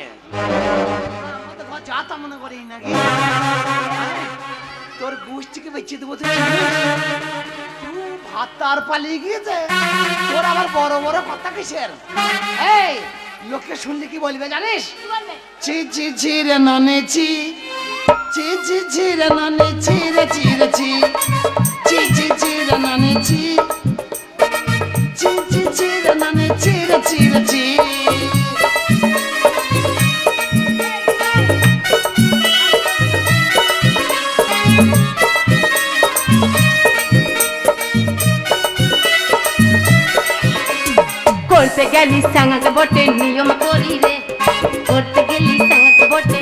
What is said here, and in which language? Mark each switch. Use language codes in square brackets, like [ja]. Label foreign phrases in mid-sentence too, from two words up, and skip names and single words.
[bn] আমাদের ঘর যা তা মনে করি নাকি? তোর গোষ্ঠীকে বেঁচে দেবো তুই ভাতার পালিয়ে গিয়েছে। তোর আবার বড় বড় কথা কিসের? এই লোকে শুনলে কি বলবে জানিস? কি বলবে? চি চি চি রে নানে চি, চি চি চি রে নানে চি রে চি রে চি, চি চি চি রে নানে চি, চি চি চি রে নানে চি রে চি রে চি। করতে গেলি সাঙ্গাকে বটে নিয়ম করি রে, করতে গেলি সাঙ্গাকে বটে